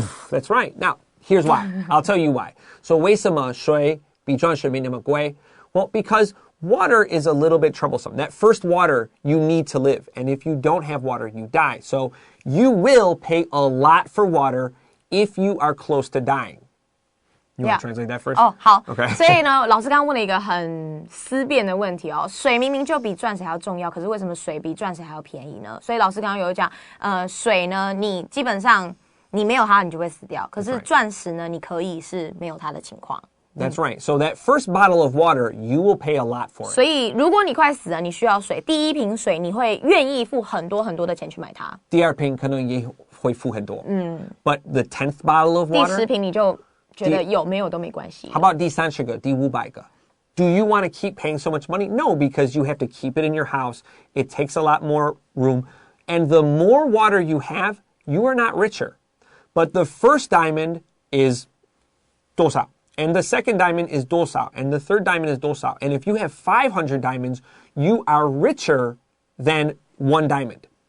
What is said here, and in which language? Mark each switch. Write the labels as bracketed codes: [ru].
[en] That's right. Now, here's why. I'll tell you why. [zh] So 为什么水比钻石没那么贵? [en] Well, because water is a little bit troublesome. That first water, you need to live. And if you don't have water, you die. So you will pay a lot for water if you are close to dying. You want to translate that first? [zh] 好。 [en] Okay. [zh] 所以呢，老师刚刚问了一个很思辨的问题哦。水明明就比钻石还要重要，可是为什么水比钻石还要便宜呢？所以老师刚刚有讲，水呢，你基本上你没有它，你就会死掉。可是钻石呢，你可以是没有它的情况。 [en] That's right. So that first bottle of water, you will pay a lot for it. [zh] 所以如果你快死了，你需要水，第一瓶水你会愿意付很多很多的钱去买它。第二瓶可能也会付很多。 [en] But the 10th bottle of water? [zh] 第10瓶你就觉得有没有都没关系。 [en] How about 第30个、第500个? Do you want to keep paying so much money? No, because you have to keep it in your house. It takes a lot more room. And the more water you have, you are not richer. But the first diamond is 多少? And the second diamond is 多少 and the third diamond is 多少 and if you have 500 diamonds, you are richer than one diamond.